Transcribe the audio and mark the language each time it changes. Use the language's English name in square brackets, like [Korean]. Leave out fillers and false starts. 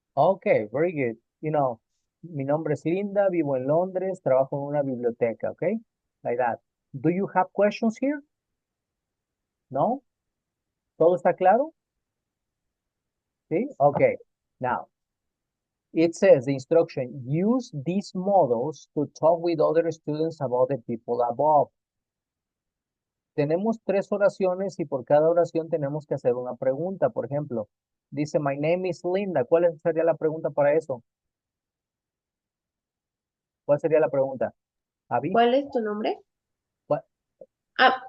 [English] Okay, very good. You know, [Spanish] mi nombre es Linda, vivo en Londres, trabajo en una biblioteca, okay? [English] like that. Do you have questions here? [Spanish] No? ¿Todo está claro? ¿Sí? Okay. [English] Now, it says the instruction, use these models to talk with other students about the people above. [Spanish] Tenemos 3 oraciones y por cada oración tenemos que hacer una pregunta. Por ejemplo, dice, [English] my name is Linda. [Spanish] ¿Cuál sería la pregunta para eso? ¿Cuál sería la pregunta? Abby, ¿Cuál es tu nombre? ¿cuál Ah,